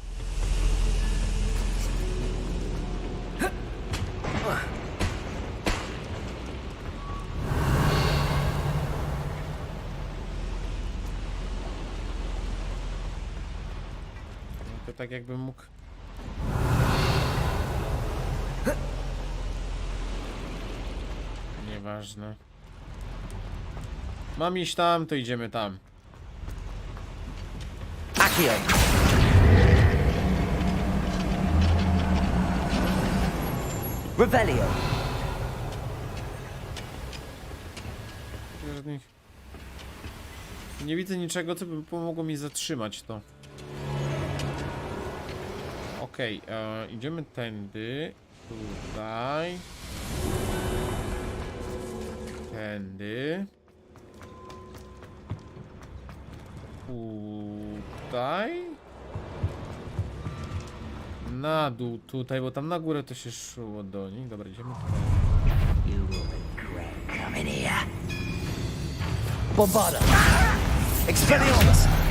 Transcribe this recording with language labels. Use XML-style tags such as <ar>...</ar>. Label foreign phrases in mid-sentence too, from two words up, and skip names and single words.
<pl>To tak jakbym mógł... Nieważne. Mam iść tam, to idziemy tam. Accio. Revelio. Nie widzę niczego, co by pomogło mi zatrzymać to. Okej, idziemy tędy. Tutaj. Tędy. Tutaj. Na dół tutaj, bo tam na górę to się szło do nich. Dobra, idziemy</pl> <en>Come in here. Bombada. Expelliarmus.</en>